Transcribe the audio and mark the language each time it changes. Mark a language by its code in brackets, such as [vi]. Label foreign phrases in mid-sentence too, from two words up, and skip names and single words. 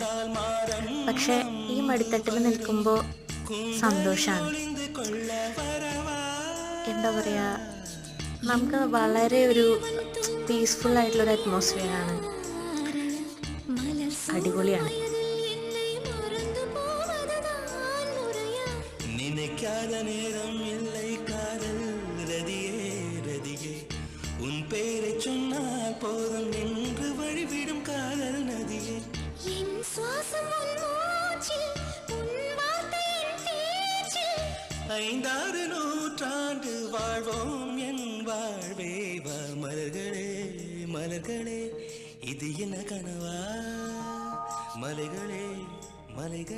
[ml] പക്ഷെ ഈ മടിത്തട്ടിൽ നിൽക്കുമ്പോൾ സന്തോഷമാണ്. എന്താ പറയുക, നമുക്ക് വളരെ ഒരു പീസ്ഫുൾ ആയിട്ടുള്ളൊരു അറ്റ്മോസ്ഫിയറാണ്. അടിപൊളിയാണ്. [ta] நினைக்காத நேரம் இல்லை காதல் ரதியே ரதியே உன் பேரை சொன்னால் போதும் என்று வழிவிடும் காதல் நதியே என் சுவாசம் உன் மூச்சில் உன் வார்த்தையின் பேச்சில் 5-6 நூற்றாண்டு வாழ்வோம் என் வாழ்வே வா மலர்களே மலர்களே இது என்ன கனவா மலைகளே மலைகளே